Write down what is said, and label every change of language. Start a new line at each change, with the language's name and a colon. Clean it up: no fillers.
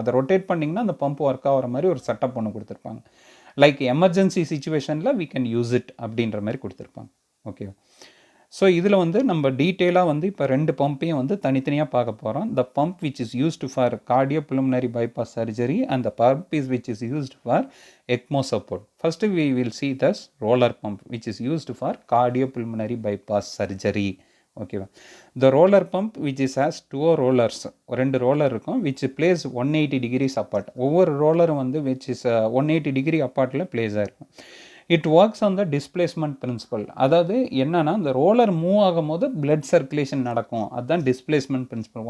Tamil: அதை ரொட்டேட் பண்ணிங்கன்னா அந்த பம்ப் ஒர்க் ஆகிற மாதிரி ஒரு செட்டப் ஒன்று கொடுத்துருப்பாங்க. Like emergency சிச்சுவேஷனில் we can use it அப்படின்ற மாதிரி கொடுத்துருப்பாங்க. ஓகேவா? ஸோ இதில் வந்து நம்ம டீட்டெயிலாக வந்து இப்போ 2 பம்பையும் வந்து தனித்தனியாக பார்க்க போகிறோம்.
English: The pump which is used for cardiopulmonary bypass surgery and the pump is which is used for ECMO support. First we will see this roller pump which is used for cardiopulmonary bypass surgery.
Tamil: ஓகேவா.
English: The roller pump which is has 2 rollers, 2 roller இருக்கும், which place 180 degrees apart.
Tamil: ஒவ்வொரு ரோலரும் வந்து which is 180 degree அப்பார்ட்டில் place ஆகிருக்கும்.
English: It works on the displacement principle.
Tamil: அதாவது என்னன்னா, இந்த roller move ஆகும் போது பிளட் சர்க்குலேஷன் நடக்கும், அதுதான் டிஸ்பிளேஸ்மெண்ட் பிரின்சிபல்.